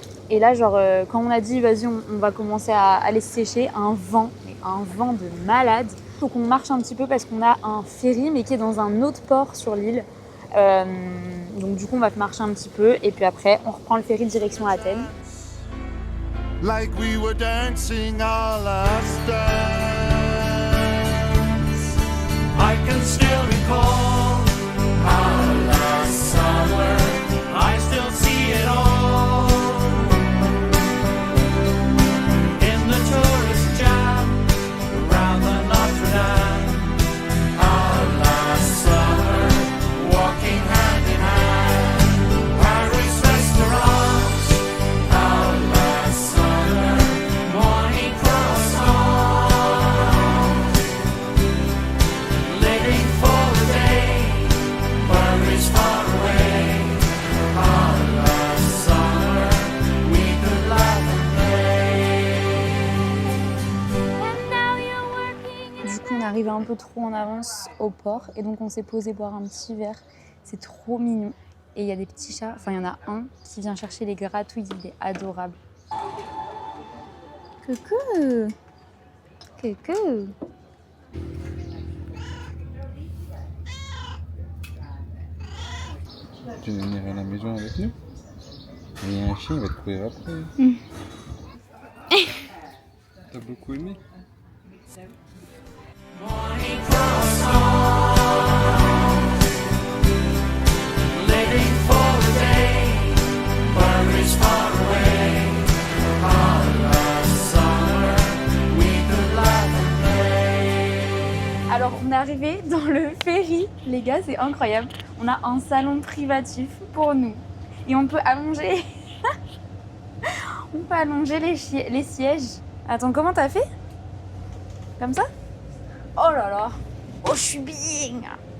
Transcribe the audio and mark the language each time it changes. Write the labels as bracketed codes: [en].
[fr] Et là, genre, quand on a dit, vas-y, on va commencer à aller se sécher, un vent de malade. Il faut qu'on marche un petit peu parce qu'on a un ferry, mais qui est dans un autre port sur l'île. Donc du coup, on va marcher un petit peu. Et puis après, on reprend le ferry direction Athènes. [en] Like we were dancing our last dance. I can still recall our last summer. I still see it all in the tourist jam around the Notre Dame. Our last summer, walking hand in hand, Paris restaurants. Our last summer, morning croissants. Living for the day, worries far away. Our last summer, we could laugh and play. [fr] Du coup, on est arrivé un peu trop en avance au port. Et donc, on s'est posé boire un petit verre. C'est trop mignon. Et il y a des petits chats, enfin il y en a un qui vient chercher les gratouilles, il est adorable. Coucou. Coucou. Tu veux venir à la maison avec nous? Il y a un chien, il va te courir après. T'as beaucoup aimé? [en] Living for the day, worries far away. On a summer, we could laugh and play. [fr] Alors on est arrivé dans le ferry, les gars, c'est incroyable. On a un salon privatif pour nous et on peut allonger, on peut allonger les sièges. Attends, comment t'as fait? Comme ça? Oh là là, oh je suis bien.